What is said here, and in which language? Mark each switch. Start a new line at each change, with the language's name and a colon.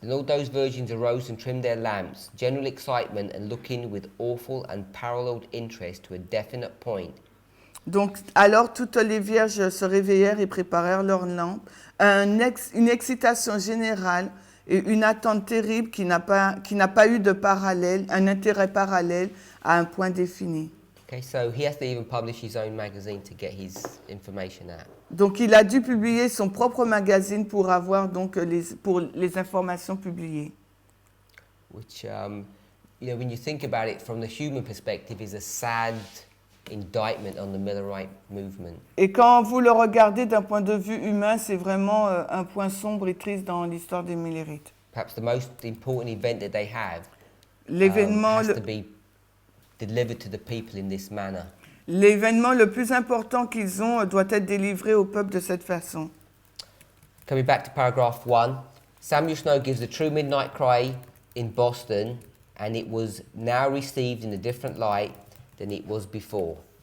English: And all those virgins arose and trimmed their lamps, general excitement and looking with awful and paralleled interest to a definite point.
French: Donc alors toutes les vierges se réveillèrent et préparèrent leurs lampes, une excitation générale et une attente terrible qui n'a pas eu de parallèle, un intérêt parallèle à un point défini.
English: Okay, so he has to even publish his own magazine to get his information out.
French: Donc il a dû publier son propre magazine pour avoir donc les informations publiées.
English: Which, when you think about it from the human perspective, is a sad indictment on the Millerite movement.
French: Et quand vous le regardez d'un point de vue humain, c'est vraiment un point sombre et triste dans l'histoire des Millerites.
English: Perhaps the most important event that they have
French: L'événement
English: has to be delivered to the people in this manner.
French: L'événement le plus important qu'ils ont doit être délivré au peuple de cette façon.
English: Coming back to paragraph 1, Samuel Snow gives the true midnight cry in Boston, and it was now received in a different light than it was before.